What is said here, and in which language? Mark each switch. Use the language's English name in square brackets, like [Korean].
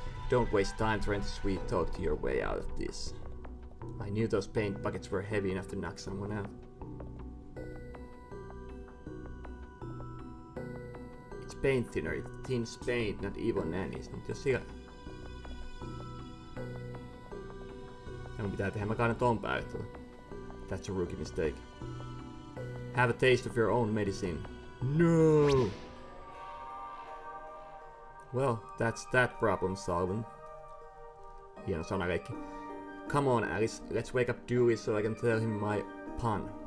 [English] Don't waste time trying to sweet talk to your way out of this. I knew those paint buckets were heavy enough to knock someone out. It's paint thinner, it thins paint, not evil nannies. [Finnish] Nyt jos sillä... Minun pitää tehdä, mä kaadan ton päälle tuolla. [English] That's a rookie mistake. Have a taste of your own medicine. No! Well, that's that problem solving. [Finnish] Hieno sanaleikki. [English] Come on, Alice, let's wake up Dewey so I can tell him my pun.